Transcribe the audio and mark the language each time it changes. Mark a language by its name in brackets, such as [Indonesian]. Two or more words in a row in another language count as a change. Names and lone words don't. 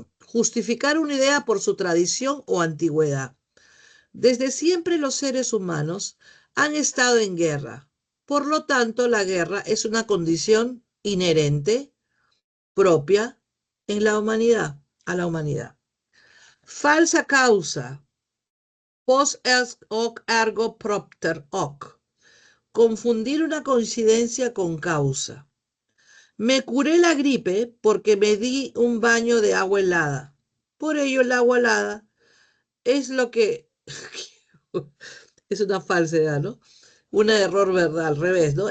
[Spanish] Justificar una idea por su tradición o antigüedad. Desde siempre los seres humanos han estado en guerra. Por lo tanto, la guerra es una condición inherente, propia en la humanidad, a la humanidad. Falsa causa. [Latin] Post hoc ergo propter hoc. [Spanish] Confundir una coincidencia con causa. Me curé la gripe porque me di un baño de agua helada. Por ello, el agua helada es lo que... es una falsedad, ¿no? Un error, ¿verdad? Al revés, ¿no?